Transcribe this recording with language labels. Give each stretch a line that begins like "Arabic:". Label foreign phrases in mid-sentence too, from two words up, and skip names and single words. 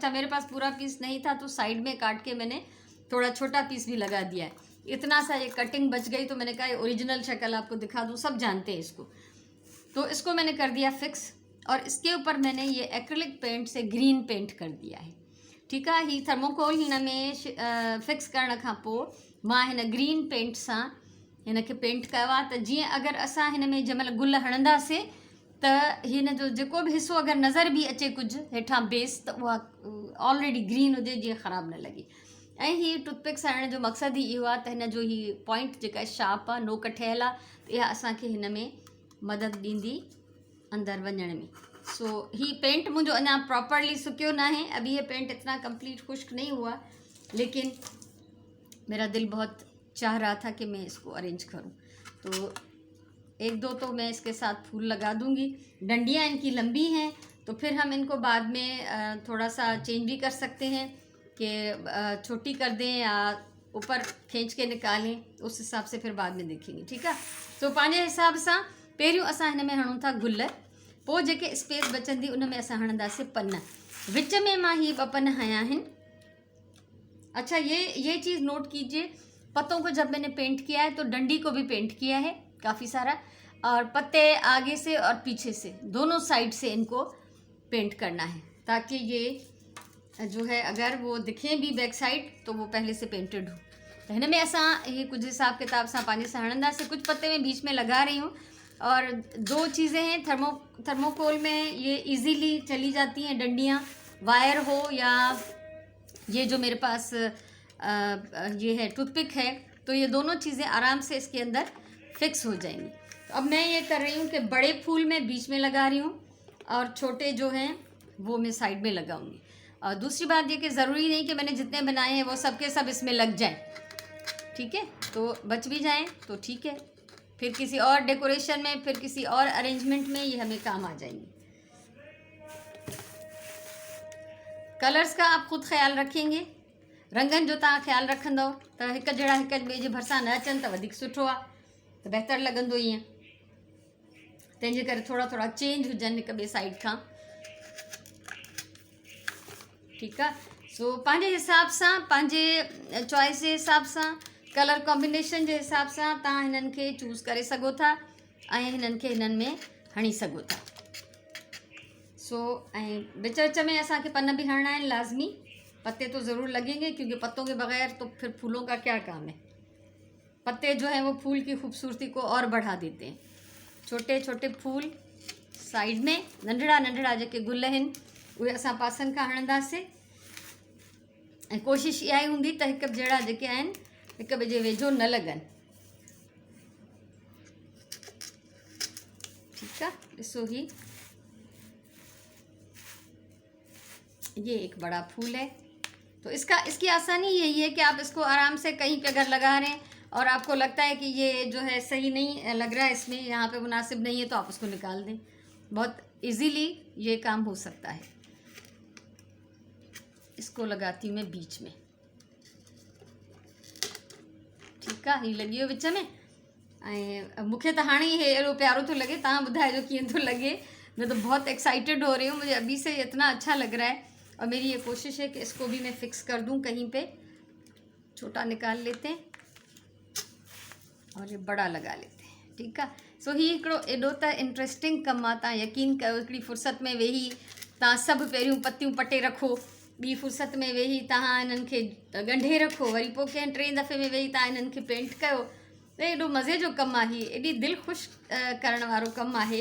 Urdu: اچھا، میرے پاس پورا پیس نہیں تھا تو سائیڈ میں کاٹ کے میں نے تھوڑا چھوٹا پیس بھی لگا دیا ہے. اتنا سا یہ کٹنگ بچ گئی تو میں نے کہا اوریجنل شکل آپ کو دکھا دوں، سب جانتے ہیں اس کو. تو اس کو میں نے کر دیا فکس اور اس کے اوپر میں نے یہ
English: acrylic paint
Urdu: سے
English: green paint
Urdu: کر دیا ہے. ٹھیک ہے,
Sindhi: ही थर्मोकोल हिन में फिक्स करण खां पोइ मां हिन
English: green paint
Sindhi: सां हिन खे पेंट कयो आहे त जीअं अगरि असां हिन में जंहिं महिल गुल हणंदासीं त हिन जो जेको बि हिसो अगरि नज़र बि अचे कुझु हेठां बेस त उहा
English: already green
Sindhi: हुजे, जीअं ख़राबु न लॻे। ऐं हीअ टूथपिक्स हणण जो मक़सदु ई इहो आहे त हिन जो हीअ पॉइंट जेका शार्प आहे, नोक ठहियलु आहे, त इहा असांखे हिन में मदद ॾींदी अंदरि वञण में। सो ही पेंट मुझे अना प्रॉपरली सुक्यो ना है,
Urdu: ابھی یہ پینٹ اتنا کمپلیٹ خشک نہیں ہوا، لیکن میرا دل بہت چاہ رہا تھا کہ میں اس کو ارینج کروں. تو ایک دو تو میں اس کے ساتھ پھول لگا دوں گی. ڈنڈیاں ان کی لمبی ہیں تو پھر ہم ان کو بعد میں تھوڑا سا چینج بھی کر سکتے ہیں کہ چھوٹی کر دیں یا اوپر کھینچ کے نکالیں، اس حساب سے پھر بعد میں دیکھیں گے.
Sindhi: ठीक है, तो पंहिंजे हिसाब सां पहिरियों असां हिन में हणूं था गुल, पोइ जेके स्पेस बचंदी उन में असां हणंदासीं पन। विच में मां ही 2 पन हया आहिनि।
Urdu: اچھا، یہ چیز نوٹ کیجیے، پتوں کو جب میں نے پینٹ کیا ہے تو ڈنڈی کو بھی پینٹ کیا ہے کافی سارا. اور پتے آگے سے اور پیچھے سے دونوں سائیڈ سے ان کو پینٹ کرنا ہے، تاکہ یہ جو ہے اگر وہ دکھیں بھی
English: back side
Urdu: تو وہ پہلے سے پینٹڈ ہو.
Sindhi: तो हिन में असां
Urdu: یہ کچھ
Sindhi: हिसाब किताब सां पंहिंजे सां हणंदासीं।
Urdu: کچھ پتے میں بیچ میں لگا رہی ہوں، اور دو چیزیں ہیں. تھرموکول میں یہ ایزیلی چلی جاتی ہیں ڈنڈیاں، وائر ہو یا یہ جو میرے پاس یہ ہے ٹوتھ پک ہے، تو یہ دونوں چیزیں آرام سے اس کے اندر فکس ہو جائیں گی. تو اب میں یہ کر رہی ہوں کہ بڑے پھول میں بیچ میں لگا رہی ہوں اور چھوٹے جو ہیں وہ میں سائیڈ میں لگاؤں گی. اور دوسری بات یہ کہ ضروری نہیں کہ میں نے جتنے بنائے ہیں وہ سب کے سب اس میں لگ جائیں، ٹھیک ہے. تو بچ بھی جائیں تو ٹھیک ہے، پھر کسی اور ڈیکوریشن میں، پھر کسی اور ارینجمنٹ میں یہ ہمیں کام آ جائیں گے. کلرز کا آپ خود خیال رکھیں گے,
Sindhi: रंगन जो तव्हां ख्याल रखंदव त हिक जहिड़ा हिक ॿिए जे भरिसां न अचनि त वधीक सुठो आहे, त बहितर लॻंदो ईअं। तंहिंजे करे थोड़ा थोड़ा चेंज हुजनि हिक ॿिए साइड खां, ठीकु आहे। सो पंहिंजे हिसाब सां, पंहिंजे चॉइस जे हिसाब सां,
English: color combination
Sindhi: जे हिसाब सां तव्हां हिननि खे चूज़ करे सघो था ऐं हिननि खे हिननि में हणी सघो था। सो ऐं विच विच में असांखे पन भी हणना आहिनि लाज़मी।
Urdu: پتے تو ضرور لگیں گے، کیونکہ پتوں کے بغیر تو پھر پھولوں کا کیا کام ہے. پتے جو ہیں وہ پھول کی خوبصورتی کو اور بڑھا دیتے ہیں. چھوٹے چھوٹے پھول سائیڈ میں,
Sindhi: नंढड़ा नंढड़ा जेके गुल आहिनि उहे असां पासनि खां हणंदासीं। ऐं कोशिशि इहा ई हूंदी त हिक जहिड़ा जेके आहिनि हिक ॿिए जे वेझो न लॻनि, ठीकु आहे। ॾिसो ही
Urdu: یہ ایک بڑا پھول ہے، تو اس کی آسانی یہی ہے کہ آپ اس کو آرام سے کہیں پہ اگر لگا رہے ہیں اور آپ کو لگتا ہے کہ یہ جو ہے صحیح نہیں لگ رہا ہے، اس میں یہاں پہ مناسب نہیں ہے، تو آپ اس کو نکال دیں. بہت ایزیلی یہ کام ہو سکتا ہے۔ اس کو لگاتی ہوں میں بیچ میں، ٹھیک ہے.
Sindhi: ही लगी हो विच में।
Urdu: مجھے تو
Sindhi: हाँ ही एड़ो प्यारो तो लगे, तव्हां ॿुधाइजो कीअं थो लगे।
Urdu: میں تو بہت ایکسائیٹڈ ہو رہی ہوں، مجھے ابھی سے اتنا اچھا لگ رہا ہے. اور میری یہ کوشش ہے کہ اس کو بھی میں فکس کر دوں کہیں پہ. چھوٹا نکال لیتے ہیں اور یہ بڑا لگا لیتے ہیں، ٹھیک ہے.
Sindhi: सो ही हिकिड़ो एॾो त इंट्रस्टिंग कमु आहे। तव्हां यकीन कयो, हिकिड़ी फुर्सत में वेही तव्हां सभु पहिरियों पतियूं पटे रखो, ॿी फुर्सत में वेही तव्हां हिननि खे ॻंढे रखो, वरी पोइ कंहिं टे दफ़े में वेही तव्हां हिननि खे पेंट कयो। त एॾो मज़े जो कमु आहे, एॾी दिलि ख़ुशि करण वारो कमु आहे।